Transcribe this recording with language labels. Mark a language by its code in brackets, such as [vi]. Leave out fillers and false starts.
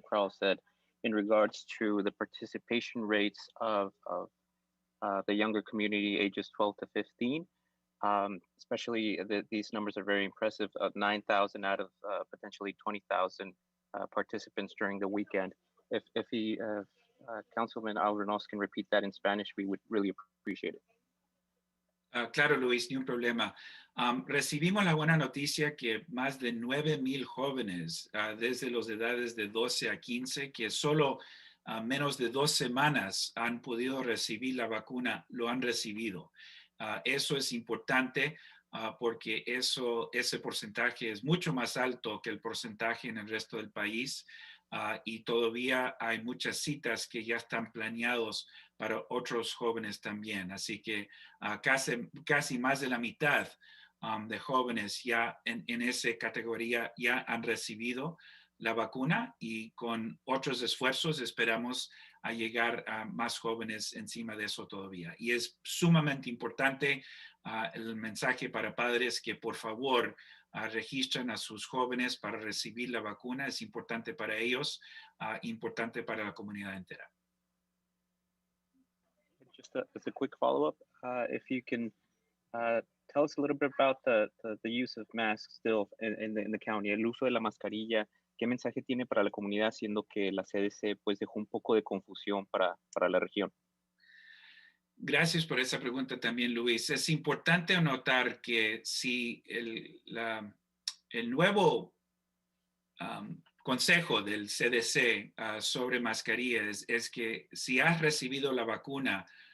[en] Kroll said in regards to the participation rates of the younger community ages 12 to 15. Especially these numbers are very impressive, of 9,000 out of potentially 20,000 participants during the weekend. If Councilman Albornoz can repeat that in Spanish, we would really appreciate it. [es] Claro, Luis, ni un problema. Recibimos la buena noticia que más de 9,000 jóvenes desde las edades de 12 a 15, que solo menos de 2 semanas han podido recibir la vacuna, lo han recibido. Eso es importante porque ese porcentaje es mucho más alto que el porcentaje en el resto del país. Y todavía hay muchas citas que ya están planeados para otros jóvenes también. Así que casi más de la mitad de jóvenes ya en esa categoría ya han recibido la vacuna, y con otros esfuerzos esperamos a llegar a más jóvenes encima de eso todavía. Y es sumamente importante el mensaje para padres que por favor registren a sus jóvenes para recibir la vacuna. Es importante para ellos, importante para la comunidad entera. [en] Just as a quick follow-up, if you can tell us a little bit about the use of masks still in the county, [es] el uso de la mascarilla. ¿Qué mensaje tiene para la comunidad, siendo que la CDC pues dejó un poco de confusión para la región? Gracias por esa pregunta también, Luis. Es importante notar que si el nuevo consejo del CDC sobre mascarillas es que si has recibido la vacuna,